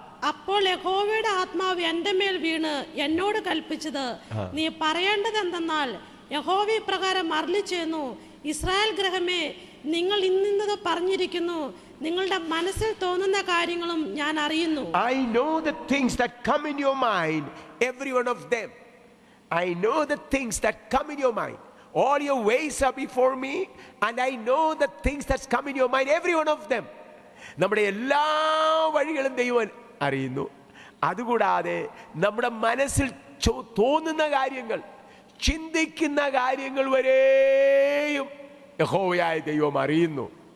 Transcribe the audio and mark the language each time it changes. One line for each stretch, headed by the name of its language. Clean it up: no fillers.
Malayalam: അപ്പോൾ യഹോവയുടെ ആത്മാവ് എന്റെ മേൽ വീണ് എന്നോട് കൽപ്പിച്ചത്, നീ പറയേണ്ടത് എന്തെന്നാൽ, യഹോവ ഇപ്രകാരം അരുളിച്ചെയ്യുന്നു, ഇസ്രായേൽ ഗൃഹമേ, നിങ്ങൾ ഇന്നത് പറഞ്ഞിരിക്കുന്നു, നിങ്ങളുടെ മനസ്സിൽ തോന്നുന്ന കാര്യങ്ങളും ഞാൻ അറിയുന്നു.
English: I know the things that come in your mind, every one of them. I know the things that come in your mind. All your ways are before me, and I know the things that come in your mind, every one of them.
Malayalam: നമ്മുടെ എല്ലാ വഴികളും ദൈവം അറിയുന്നു. അതുകൂടാതെ നമ്മുടെ മനസ്സിൽ തോന്നുന്ന കാര്യങ്ങൾ, ചിന്തിക്കുന്ന കാര്യങ്ങൾ വരെയും യഹോവയായ ദൈവം അറിയുന്നു.